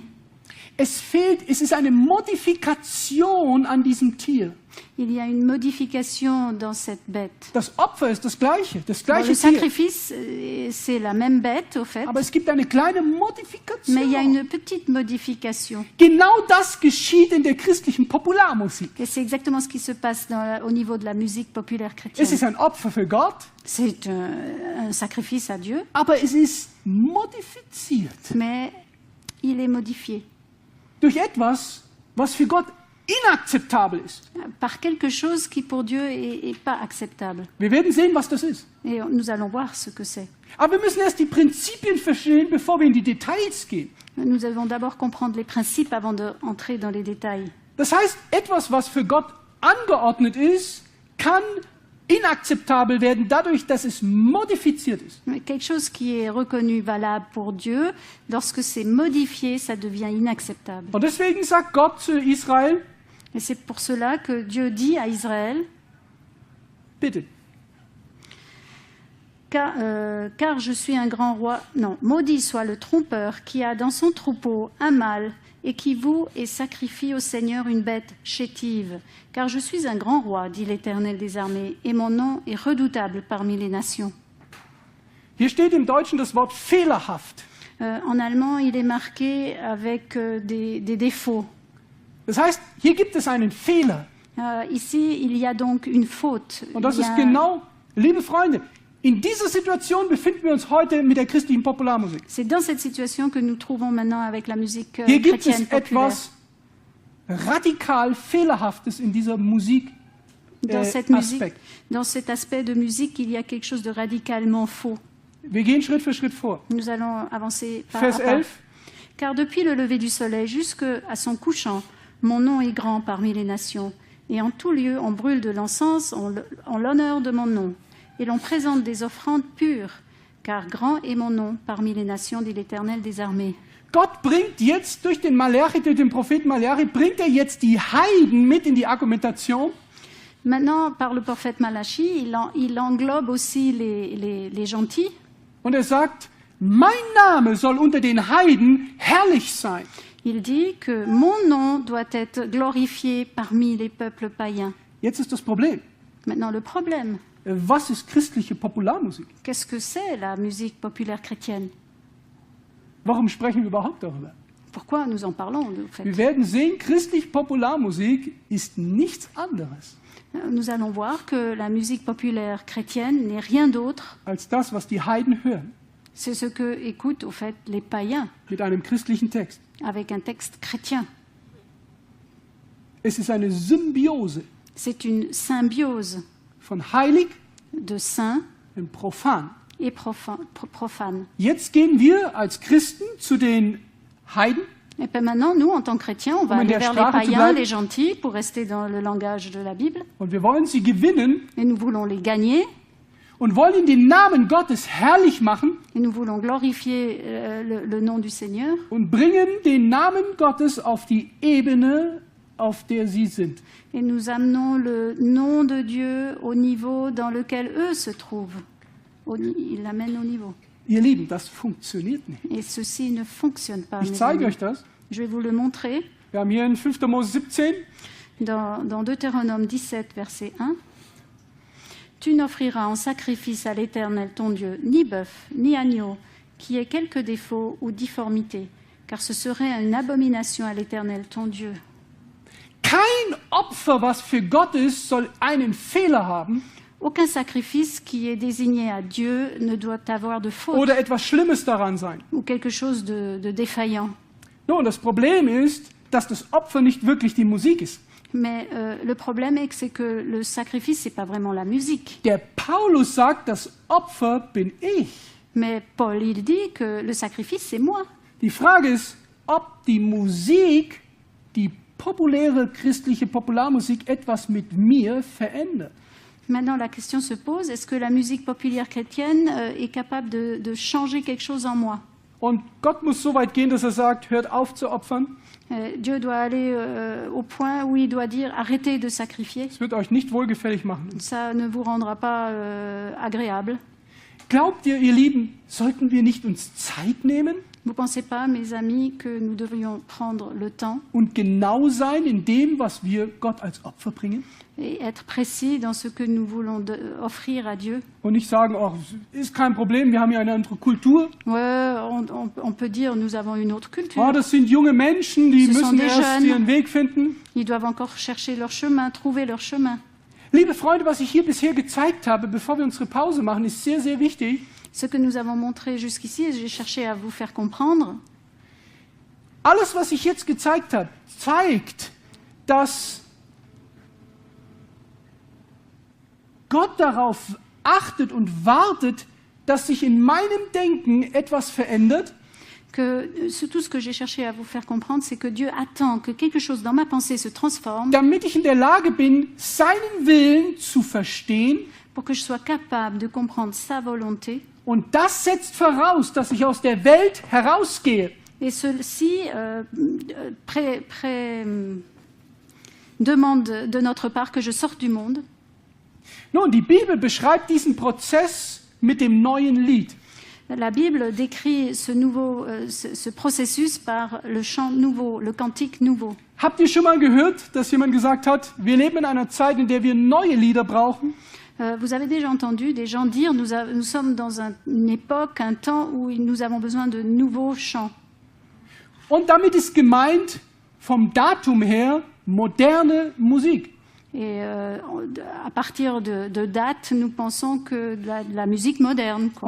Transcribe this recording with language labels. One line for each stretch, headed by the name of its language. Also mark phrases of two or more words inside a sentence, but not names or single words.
German: Es ist eine Modifikation an diesem Tier.
French: Il y a une modification dans cette bête.
German: Das Opfer ist das gleiche
French: Bon,
German: gleiche
French: le
German: Tier.
French: sacrifice, c'est la même bête, au fait,
German: Aber es gibt eine kleine
French: mais il y a
German: Modifikation.
French: une petite modification.
German: Genau das geschieht in der christlichen Popularmusik.
French: Et c'est exactement ce qui se passe au niveau de la musique populaire
German: Es
French: chrétienne.
German: ist ein Opfer für Gott,
French: C'est un sacrifice à Dieu,
German: aber es ist modifiziert
French: mais il est modifié
German: durch etwas, was für Gott inakzeptabel ist.
French: par quelque chose qui pour Dieu est pas acceptable.
German: Wir werden sehen, was das ist.
French: Et nous allons voir ce que c'est.
German: Aber wir müssen erst die Prinzipien verstehen, bevor wir in die Details gehen.
French: Nous allons d'abord comprendre les principes avant d'entrer dans les détails.
German: Das heißt, etwas, was für Gott angeordnet ist, kann inakzeptabel werden dadurch, dass es modifiziert ist.
French: Mais quelque chose qui est reconnu valable pour Dieu, lorsque c'est modifié, ça devient inacceptable.
German: Und deswegen sagt Gott zu Israel,
French: Et c'est pour cela que Dieu dit à Israël,
German: bitte,
French: car je suis un grand roi. Non, maudit soit le trompeur qui a dans son troupeau un mâle et qui voue et sacrifie au Seigneur une bête chétive. Car je suis un grand roi, dit l'Éternel des armées, et mon nom est redoutable parmi les nations.
German: hier steht im Deutschen das Wort fehlerhaft.
French: En allemand, il est marqué avec des défauts.
German: Das heißt, hier gibt es einen Fehler.
French: Ici, il y a donc une faute.
German: Und das
French: Il y
German: ist
French: a-
German: genau, liebe Freunde, in dieser Situation befinden wir uns heute mit der christlichen Popularmusik.
French: C'est dans cette situation que nous trouvons maintenant avec la musique
German: Hier gibt
French: chrétienne
German: es
French: populaire.
German: etwas radikal Fehlerhaftes in dieser Musik.
French: Dans cette musique,
German: Aspekt.
French: dans cet aspect de musique, il y a quelque chose de radicalement faux.
German: Wir gehen Schritt für Schritt vor.
French: Nous allons avancer pas
German: Vers
French: à pas.
German: 11.
French: Car depuis le lever du soleil jusqu'à son couchant, mon nom est grand parmi les nations. Et en tout lieu, on brûle de l'encens en l'honneur de mon nom. Et l'on présente des offrandes pures. Car grand est mon nom parmi les nations, dit l'Éternel des armées.
German: Gott bringt jetzt durch den Malachi, durch den Propheten Malachi, bringt er jetzt die Heiden mit in die Argumentation.
French: Maintenant, par le prophète Malachi, il englobe aussi les gentils.
German: Und er sagt, mein Name soll unter den Heiden herrlich sein.
French: Il dit que mon nom doit être glorifié parmi les peuples païens.
German: Jetzt ist das Problem.
French: Maintenant, le problème,
German: Was ist christliche Popularmusik?
French: qu'est-ce que c'est la musique populaire chrétienne?
German: Warum sprechen wir überhaupt darüber?
French: Pourquoi nous en parlons, en fait?
German: Wir werden sehen, christliche Popularmusik ist nichts anderes
French: Nous allons voir que la musique populaire chrétienne n'est rien d'autre,
German: als das, was die Heiden hören,
French: c'est ce que écoutent, au fait, les païens
German: mit einem christlichen Text.
French: avec un texte chrétien.
German: Es ist eine Symbiose
French: C'est une symbiose
German: von heilig
French: de saint
German: und profan.
French: et profane.
German: Jetzt gehen wir als Christen zu den Heiden
French: Et puis maintenant, nous, en tant que chrétiens, on va
German: Um in
French: aller
German: der
French: vers les
German: Sprache zu
French: païens,
German: bleiben.
French: les gentils, pour rester dans le langage de la Bible.
German: Und wir wollen sie gewinnen
French: Et nous voulons les gagner,
German: und wollen den Namen Gottes herrlich machen
French: et nous voulons glorifier le nom du Seigneur.
German: und bringen den Namen Gottes auf die Ebene, auf der sie sind.
French: Et nous amenons le nom de Dieu au niveau dans lequel eux se trouvent. Ils l'amènent au niveau.
German: Ihr Lieben, das funktioniert nicht.
French: Et ceci ne fonctionne pas.
German: Ich
French: mes
German: zeige
French: amis.
German: euch das.
French: Je vais vous le montrer
German: Wir haben hier in 5. Mose 17,
French: dans Deutéronome 17, verset 1. Tu n'offriras en sacrifice à l'Éternel ton Dieu ni bœuf, ni agneau, qui ait quelque défaut ou difformité, car ce serait une abomination à l'Éternel ton Dieu.
German: kein Opfer, was für Gott ist, soll einen Fehler haben
French: Aucun sacrifice qui est désigné à Dieu ne doit avoir de faute
German: oder etwas Schlimmes daran sein.
French: ou quelque chose de défaillant.
German: Nun, das Problem ist, dass das Opfer nicht wirklich die Musik ist.
French: Mais le problème est que c'est que le sacrifice, c'est pas vraiment la musique.
German: Der Paulus sagt, das Opfer bin ich.
French: Mais Paul, il dit que le sacrifice, c'est moi.
German: Die Frage ist, ob die Musik, die populäre christliche Popularmusik, etwas mit mir verändert.
French: Maintenant, la question se pose, est-ce que la musique populaire chrétienne est capable de changer quelque chose en moi?
German: Und Gott muss so weit gehen, dass er sagt, hört auf zu opfern.
French: Dieu doit aller au point où il doit dire arrêtez de sacrifier.
German: Es wird euch nicht wohlgefällig machen.
French: Ça ne vous rendra pas agréable.
German: Glaubt ihr, ihr Lieben, sollten wir nicht uns Zeit nehmen
French: Vous ne pensez pas, mes amis, que nous devrions prendre le temps
German: und genau sein in dem, was wir Gott als Opfer bringen?
French: et être précis dans ce que nous voulons offrir à Dieu?
German: Und nicht sagen, oh, ist kein Problem, wir haben ja eine andere Kultur.
French: Ouais, on peut dire nous avons une autre culture.
German: Oh, das sind junge Menschen, die
French: Ce sont
German: müssen
French: des
German: erst
French: jeunes.
German: ihren Weg finden.
French: Ils doivent encore chercher leur chemin, trouver leur chemin.
German: Liebe Freunde, was ich hier bisher gezeigt habe, bevor wir unsere Pause machen, ist sehr, sehr wichtig.
French: Ce que nous avons montré jusqu'ici, et j'ai cherché à vous faire comprendre,
German: Alles, was ich jetzt gezeigt habe, zeigt, dass Gott darauf achtet und wartet, dass sich in meinem Denken etwas verändert,
French: tout ce que j'ai cherché à vous faire comprendre, c'est que Dieu attend que quelque chose dans ma pensée se transforme
German: damit ich in der Lage bin, seinen Willen zu verstehen.
French: pour que je sois capable de comprendre sa volonté.
German: Und das setzt voraus, dass ich aus der Welt herausgehe.
French: Et ceci demande de notre part que je sorte du monde.
German: Nun, die Bibel beschreibt diesen Prozess mit dem neuen Lied.
French: La Bible décrit ce processus par le chant nouveau, le cantique nouveau.
German: Habt ihr schon mal gehört, dass jemand gesagt hat, wir leben in einer Zeit, in der wir neue Lieder brauchen?
French: Vous avez déjà entendu des gens dire nous sommes dans une époque, un temps où nous avons besoin de nouveaux chants.
German: Und damit ist gemeint, vom Datum her, moderne Musik.
French: Et à partir de date, nous pensons que de la musique moderne, quoi.